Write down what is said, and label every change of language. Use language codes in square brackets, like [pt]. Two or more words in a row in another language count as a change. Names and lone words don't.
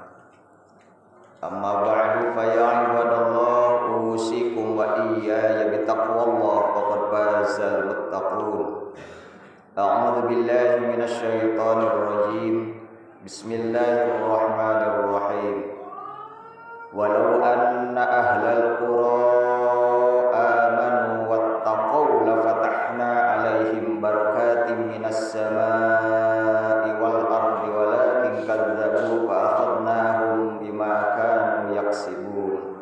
[ar] أما بعد فيا عباد الله أوصيكم وإياي بتقوى الله فقد فاز المتقون. أعوذ بالله من الشيطان الرجيم. بسم الله الرحمن الرحيم. ولو أن أهل القرى آمنوا واتقوا لفتحنا عليهم بركات من السماء والأرض ولكن كذبوا فأخذناهم بما كانوا يكسبون.